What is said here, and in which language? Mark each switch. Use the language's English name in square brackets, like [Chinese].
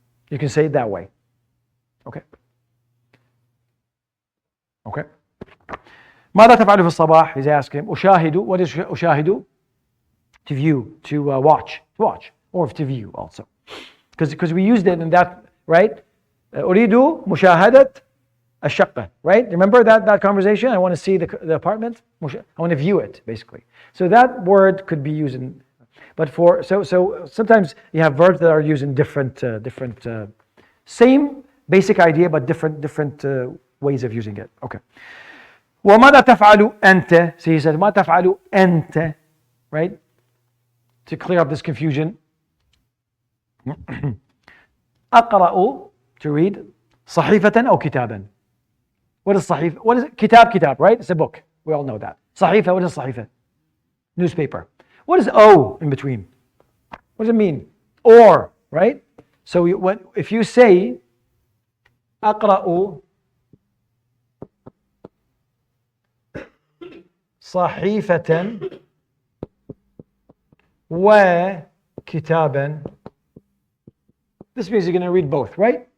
[English] You can say it that way. Okay. [Arabic] Okay. ماذا تفعل في الصباح? [English] He's asking. [Arabic] أشاهد. [English] What is أشاهد? To view, to watch, or to view also. Because we used it in that, right? [Arabic] أريد مشاهدة الشقة, right? [English] Remember that conversation? I want to see the apartment. I want to view it, basically. So that word could be used in, but so sometimes you have verbs that are used in different same basic idea, but different ways of using it. [Arabic] Okay. وماذا تفعل أنت? [English] So he said, [Arabic] ما تفعل أنت, [English] right? To clear up this confusion. [Arabic] أقرأ, [English] to read, [Arabic] صحيفة أو كتابا. [English] What is صحيفة? What is it? كتاب, right? It's a book. We all know that. صحيفة, what is صحيفة? Newspaper. What is O in between? What does it mean? Or, right? So if you say [Arabic] أقرأ صحيفة وكتابا, [English] this means you're going to read both, right?